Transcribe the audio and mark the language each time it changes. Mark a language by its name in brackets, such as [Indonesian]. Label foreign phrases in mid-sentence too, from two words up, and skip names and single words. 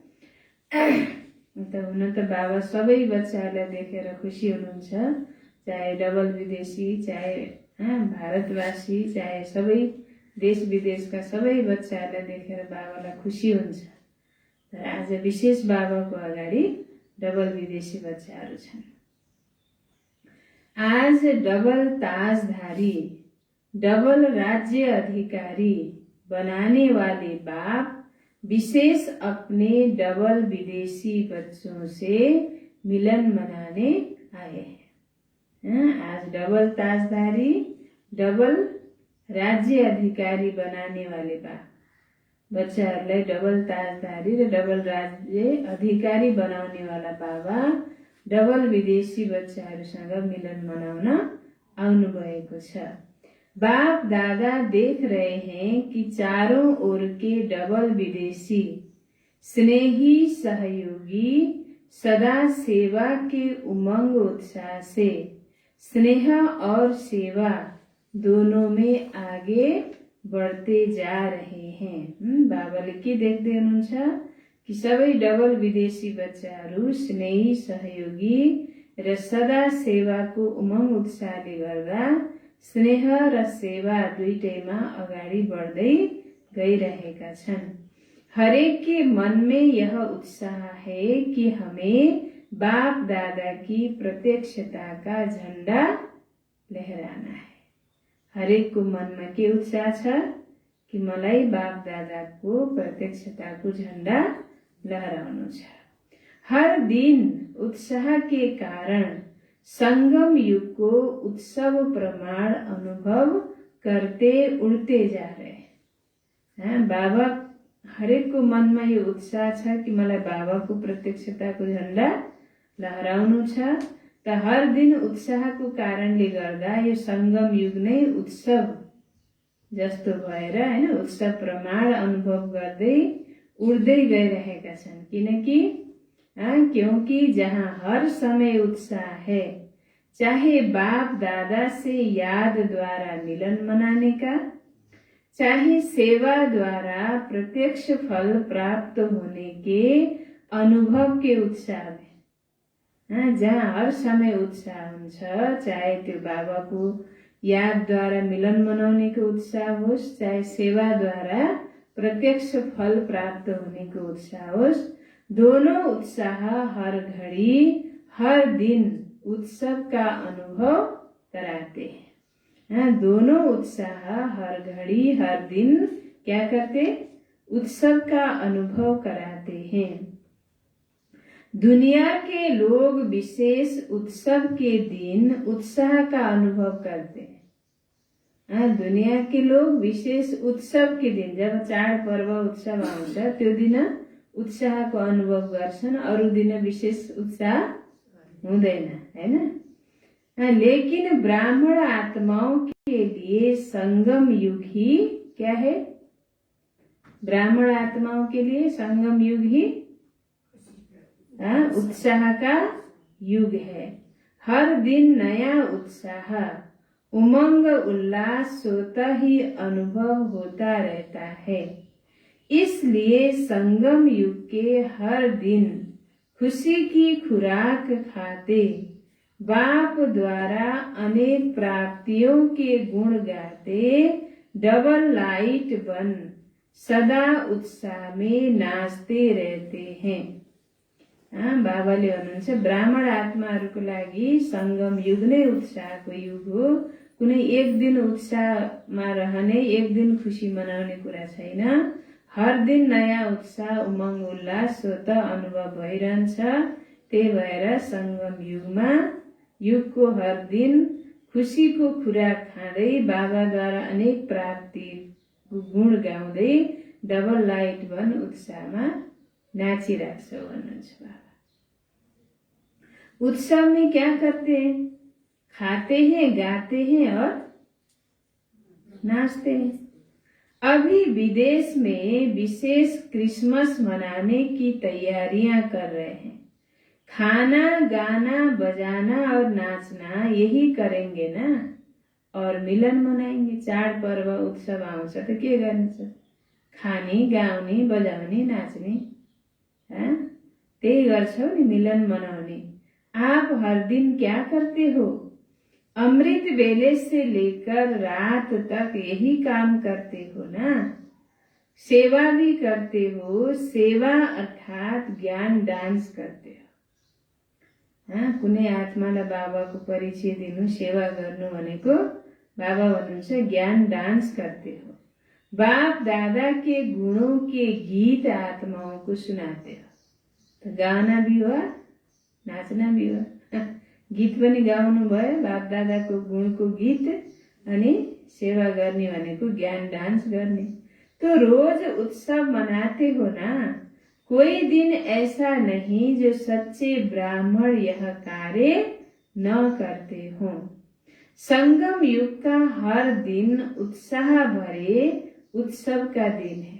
[Nepali] हुन त बाबा सबै बच्चाहरूलाई देखेर खुसी हुनुहुन्छ, चाहे डबल विदेशी, चाहे भारतवासी, चाहे सबै देश विदेशका सबै बच्चाहरूलाई देखेर बाबालाई खुसी हुन्छ। तर आज विशेष बाबाको अगाडि डबल विदेशी बच्चाहरू छन्। [Hindi] आज डबल ताजधारी, डबल राज्य अधिकारी बनाने वाले बाप विशेष अपने डबल विदेशी बच्चों से मिलन मनाने आए हैं। [Nepali] आज डबल ताजधारी, डबल राज्य अधिकारी [Hindi] बनाने वाले बाप [Nepali] बच्चाहरूलाई डबल ताजधारी र डबल राज्य अधिकारी बनाउने वाला बाबा डबल विदेशी बच्चाहरूसँग मिलन मनाउन आउनुभएको छ। [Hindi] बाप दादा देख रहे हैं कि चारों ओर के डबल विदेशी स्नेही सहयोगी सदा सेवा के उमंग उत्साह से स्नेह और सेवा दोनों में आगे बढ़ते जा रहे हैं। [Nepali] बाबाले के देख्दै हुनुहुन्छ कि सबै डबल विदेशी बच्चाहरू स्नेही सहयोगी र सदा सेवाको उमंग उत्साहले गर्दा स्नेह र सेवा दुईटैमा अगाडि बढ्दै गइरहेका छन्। [Hindi] हरेक के मन में यह उत्साह है कि हमें बाप दादा की प्रत्यक्षता का झंडा लहराना है। [Nepali] हरेक को मनमा के उत्साह छ कि मलाई बाप दादाको प्रत्यक्षताको झण्डा लहराउनु छ। [Hindi] हर दिन उत्साह के कारण संगम युग को उत्सव प्रमाण अनुभव करते उड़ते जा रहे। [Nepali] बाबा हरेक को मनमा यो उत्साह छ कि मलाई बाबाको प्रत्यक्षताको झण्डा लहराउनु छ। त हर दिन उत्साहको कारणले गर्दा यो संगम युग नै उत्सव जस्तो भएर हैन उत्सव प्रमाण अनुभव गर्दै उड्दै गइरहेका छन्। [Hindi] किनकि क्योंकि जहाँ हर समय उत्साह है, चाहे बाप दादा से याद द्वारा मिलन मनाने का, चाहे सेवा द्वारा प्रत्यक्ष फल प्राप्त होने के अनुभव के उत्साह में, [Nepali] जहाँ हर समय उत्साह हुन्छ, चाहे त्यो बाबाको याद द्वारा मिलन मनाउनेको उत्साह होस्, चाहे सेवा द्वारा प्रत्यक्ष फल प्राप्त होनेको उत्साह होस्, [Hindi] दोनों उत्साह हर घड़ी हर दिन उत्सव का अनुभव कराते हैं। दोनों उत्साह हर घड़ी हर दिन क्या करते? उत्सव का अनुभव कराते हैं। दुनिया के लोग विशेष उत्सव के दिन उत्साह का अनुभव करते हैं। दुनिया के लोग विशेष उत्सव के दिन, [Nepali] जब चाड पर्व उत्सव आउँछ त्यो दिन उत्साहको अनुभव गर्छन्, अरू दिन विशेष उत्साह हुँदैन हैन। [Hindi] लेकिन ब्राह्मण आत्माओं के लिए संगम युग ही क्या है? ब्राह्मण आत्माओं के लिए संगम युग ही उत्साह का युग है। हर दिन नया उत्साह उमंग उल्लास स्वतः ही अनुभव होता रहता है। इसलिए संगम युग के हर दिन खुशी की खुराक खाते बाप द्वारा अनेक प्राप्तियों के गुण गाते डबल लाइट बन सदा उत्साह में नाच्ते रहते हैं। [Nepali] बाबाले भन्नुहुन्छ ब्राह्मण आत्माहरूको लागि संगम युग नै उत्साहको युग हो। कुनै एक दिन उत्साहमा रहने, एक दिन खुशी मनाउने कुरा छैन। हर दिन नयाँ उत्साह, उमंग, उल्लास स्वतः अनुभव भइरहन्छ। त्यही भएर संगम युगको हर दिन खुशीको खुराक खाँदै बाबाद्वारा अनेक प्राप्ति गुण गाउँदै डबल लाइट बन उत्साहमा नाचिराख्छ भन्नुहुन्छ बाबा। [Hindi] उत्सव में क्या करते हैं? खाते हैं, गाते हैं और नाचते हैं। अभी विदेश में विशेष क्रिसमस मनाने की तैयारियां कर रहे हैं। खाना, गाना, बजाना और नाचना यही करेंगे ना, और मिलन मनाएंगे। [Nepali] चाड पर्व उत्सव आउँछ त के गर्नुहुन्छ? खाने, गाउने, बजाउने, नाच्ने, त्यही गर्छौ नि, मिलन मनाउने। [Hindi] आप हर दिन क्या करते हो? अमृत वेले से लेकर रात तक यही काम करते हो ना। सेवा भी करते हो। सेवा अर्थात ज्ञान डान्स करते हो। [Nepali] कुनै आत्मालाई बाबाको परिचय दिनु, सेवा गर्नु भनेको बाबा भन्नुहुन्छ [Hindi] ज्ञान डान्स करते हो। बाप दादा के गुणों के गीत आत्माओं को सुनाते हो। तो गाना भी हुआ, नाचना भी हुआ। [Nepali] गीत पनि गाउनु भयो, बाप दादाको गुणको गीत, अनि सेवा गर्ने भनेको ज्ञान डान्स गर्ने। [Hindi] तो रोज उत्सव मनाते हो ना। कोई दिन ऐसा नहीं जो सच्चे ब्राह्मण यह कार्य न करते हो। संगम युग का हर दिन उत्साह भरे उत्सव का दिन है।